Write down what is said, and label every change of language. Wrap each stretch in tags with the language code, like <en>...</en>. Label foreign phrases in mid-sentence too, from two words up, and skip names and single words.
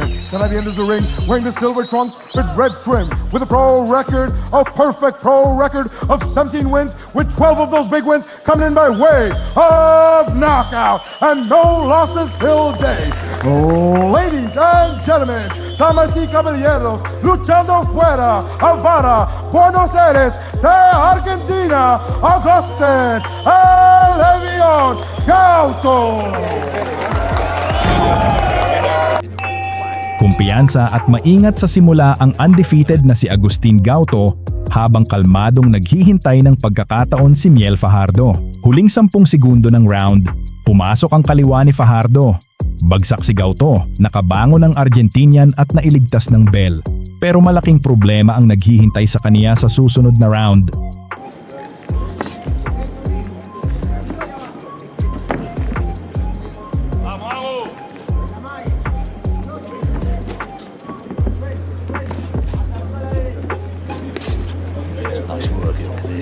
<en>Tonight he enters the ring wearing the silver trunks with red trim, with a perfect pro record of 17 wins, with 12 of those big wins coming in by way of knockout, and no losses till date. Ladies and gentlemen,</en> <es>damas y caballeros, luchando fuera Havana, Buenos Aires, de Argentina, Agustin El Levión Gauto.</es> <tl>Kumpiyansa at maingat sa simula ang undefeated na si Agustin Gauto, habang kalmadong naghihintay ng pagkakataon si Miel Fajardo. Huling 10 segundo ng round, pumasok ang kaliwa ni Fajardo. Bagsak si Gauto, nakabangon ng Argentinian at nailigtas ng bell. Pero malaking problema ang naghihintay sa kaniya sa susunod na round.</tl> <en>Nice work, isn't it?</en>